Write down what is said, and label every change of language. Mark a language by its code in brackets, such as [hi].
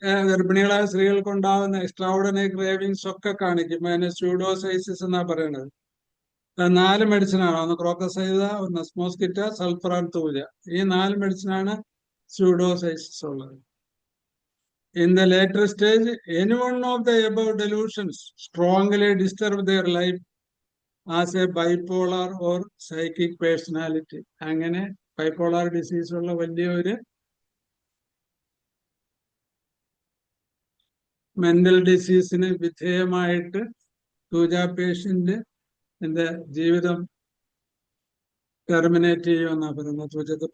[ml] ഗർഭിണികളായ സ്ത്രീകൾക്ക് ഉണ്ടാകുന്ന എക്സ്ട്രാഓർഡിനറി ക്രേവിങ്സ് ഒക്കെ കാണിക്കും. അതിന് സ്യൂഡോസൈസിസ് എന്നാ പറയുന്നത്. 4 മെഡിസിനാണ്. ഒന്ന് ക്രോക്കസൈഡ, ഒന്ന് സ്മോസ്കിറ്റ, സൾഫർ ആൻഡ് തൂജ. ഈ 4 മെഡിസിനാണ് സ്യൂഡോസൈസിസ് ഉള്ളത്. [en] In the later stage, any one of the above delusions strongly disturb their life as a bipolar or psychic personality. [ml] അങ്ങനെ ബൈപോളാർ ഡിസീസ് ഉള്ള വലിയൊരു മെന്റൽ ഡിസീസിന് വിധേയമായിട്ട് തൂജ പേഷ്യന്റ് എന്റെ ജീവിതം ടെർമിനേറ്റ് ചെയ്യുമെന്നാ പറയുന്നത്.